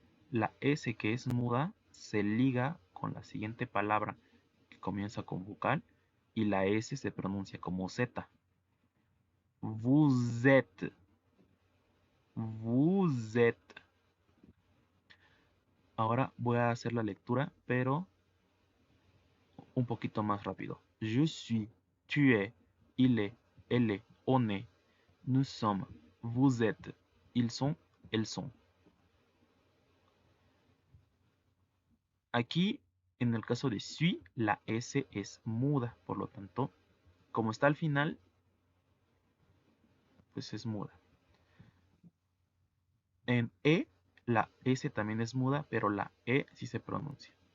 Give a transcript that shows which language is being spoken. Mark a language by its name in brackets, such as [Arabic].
[Spanish] La S, que es muda, se liga con la siguiente palabra que comienza con vocal y la S se pronuncia como Z. [French] Vous êtes. Vous êtes. [Spanish] Ahora voy a hacer la lectura, pero un poquito más rápido. [French] Je suis, tu es, il est, elle est, on est, nous sommes, vous êtes, ils sont, elles sont. [Spanish] Aquí, en el caso de suis, la S es muda, por lo tanto, como está al final, pues es muda. En E, la S también es muda, pero la E sí se pronuncia.